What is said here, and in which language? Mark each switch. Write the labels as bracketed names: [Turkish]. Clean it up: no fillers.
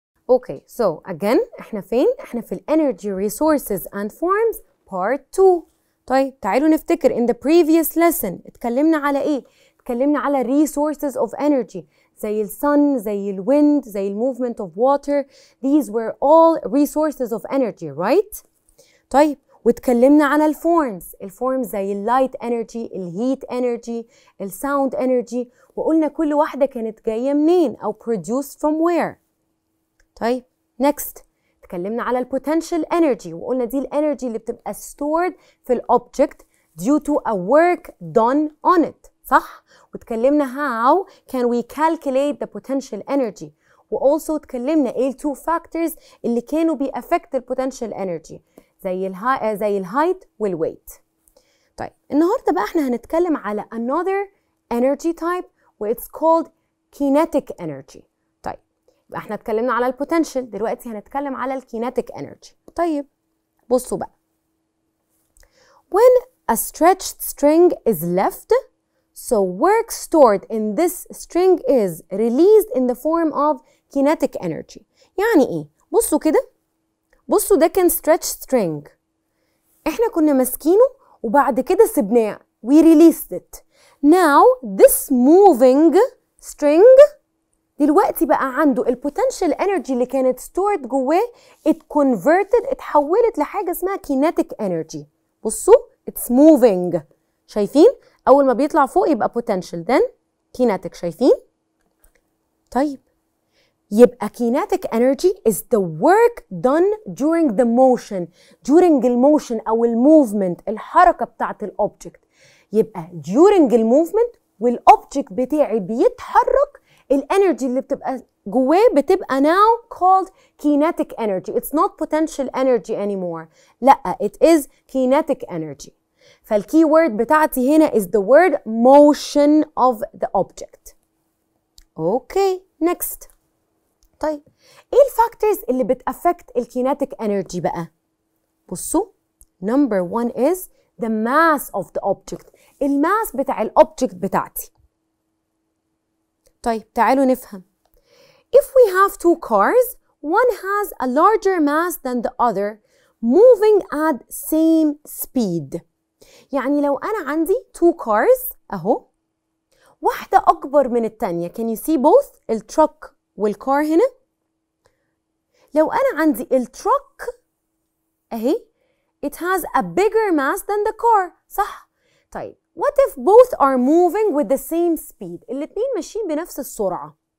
[Arabic] اوكي [English] so again [Arabic] احنا فين؟ احنا في الانرجي [English] resources and forms part 2. [Arabic] طيب تعالوا نفتكر [English] in the previous lesson [Arabic] اتكلمنا على ايه؟ اتكلمنا على [English] resources of energy [Arabic] زي الsun، زي الwind، زي [English] movement of water. These were all resources of energy, right? [Arabic] طيب واتكلمنا على الفورمز زي اللايت انرجي، الهيت انرجي، الساوند انرجي، وقلنا كل واحده كانت جايه منين او [English] produced from where. [Arabic] طيب next اتكلمنا على البوتنشال انرجي وقلنا دي الانرجي اللي بتبقى stored في الاوبجكت [English] due to a work done on it، [Arabic] صح؟ واتكلمنا [English] how can we calculate the potential energy، [Arabic] و also اتكلمنا ايه التو factors اللي كانوا بيأفكت البوتنشال انرجي زي الهايت والويت. طيب النهارده بقى احنا هنتكلم على [English] another energy type [Arabic] و [English] it's called kinetic energy. [Arabic] طيب يبقى احنا اتكلمنا على البوتنشال، دلوقتي هنتكلم على الكينيتيك energy. طيب بصوا بقى. [English] When a stretched string is left, so work stored in this string is released in the form of kinetic energy. [Arabic] يعني ايه؟ بصوا كده، بصوا ده كان stretched string، احنا كنا ماسكينه وبعد كده سبناه [English] we released it. Now this moving string [Arabic] دلوقتي بقى عنده البوتنشال انرجي اللي كانت stored جواه اتحولت لحاجه اسمها [English] kinetic energy. [Arabic] بصوا [English] it's moving، [Arabic] شايفين؟ اول ما بيطلع فوق يبقى [English] potential then kinetic، [Arabic] شايفين؟ طيب يبقى [English] kinetic energy is the work done during the motion، during [Arabic] الموشن او الموفمنت، الحركه بتاعت الاوبجكت. يبقى during الموفمنت والاوبجكت بتاعي بيتحرك، الانرجي اللي بتبقى جواه بتبقى [English] now called kinetic energy. It's not potential energy anymore. [Arabic] لا [English] it is kinetic energy. [Arabic] فالكي وورد بتاعتي هنا [English] is the word motion of the object. [Arabic] اوكي next. طيب ايه الفاكتورز اللي بتأفكت الكينيتيك انرجي بقى؟ بصوا [English] number 1 is the mass of the object، [Arabic] الماس بتاع الاوبجكت بتاعتي. طيب تعالوا نفهم. [English] If we have two cars, one has a larger mass than the other moving at same speed. [Arabic] يعني لو أنا عندي [English] two cars [Arabic] أهو، واحدة أكبر من التانية، [English] can you see both [Arabic] التروك والكار هنا؟ لو أنا التروك أهي [English] it has a bigger mass than the car، [Arabic] صح؟ طيب [English] what if both are moving with the same speed؟ [Arabic] الاتنين ماشيين بنفس السرعة.